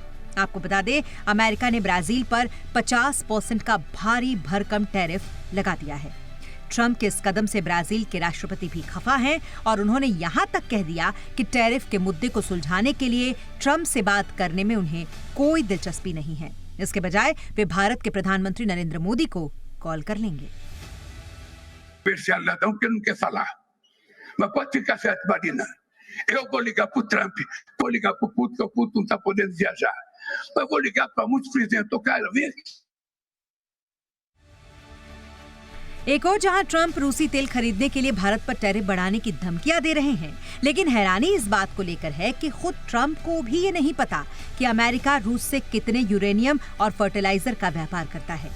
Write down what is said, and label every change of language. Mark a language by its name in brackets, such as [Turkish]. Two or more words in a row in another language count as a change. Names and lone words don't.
[Hindi] आपको बता दें, अमेरिका ने ब्राजील पर 50% का भारी भरकम टैरिफ लगा दिया है। ट्रंप के इस कदम से ब्राजील के राष्ट्रपति भी खफा हैं और उन्होंने यहां तक कह दिया कि टैरिफ के मुद्दे को सुलझाने के लिए ट्रंप से बात करने में उन्हें कोई दिलचस्पी नहीं है। इसके बजाय वे भारत के प्रधानमंत्री नरेंद्र मोदी को कॉल कर लेंगे। [Portuguese] Eu vou ligar para o Trump, vou ligar para o Putin, que o Putin não está podendo viajar. Eu vou ligar para muitos presidentes. Cara, vem aqui. [Hindi] एक और जहां ट्रंप रूसी तेल खरीदने के लिए भारत पर टैरिफ बढ़ाने की धमकियां दे रहे हैं, लेकिन हैरानी इस बात को लेकर है कि खुद ट्रंप को भी ये नहीं पता कि अमेरिका रूस से कितने यूरेनियम और फर्टिलाइजर का व्यापार करता है।